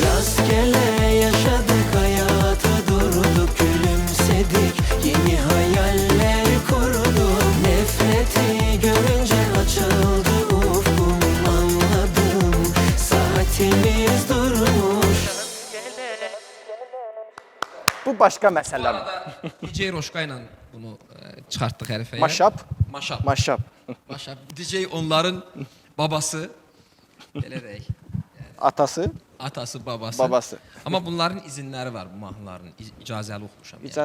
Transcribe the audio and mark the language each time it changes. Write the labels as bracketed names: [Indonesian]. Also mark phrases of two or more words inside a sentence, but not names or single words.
[Turkish] Rastgele yaşadık hayatı, durduk gülümsedik, yeni hayaller kurduk. Nefreti görünce açıldı ufkum, anladım saatimiz durmuş. [Azerbaijani] Bu başqa məsələ. DJ Roşka ilə bunu çıxartdıq hərfəyə. Maşap, Maşap. maşap. Maşap. DJ onların babası. Belə deyək. Atası, Atası, babası. babası. Amma bunların izinləri var bu mahnıların. İcazəli oxumuşam. Yəni.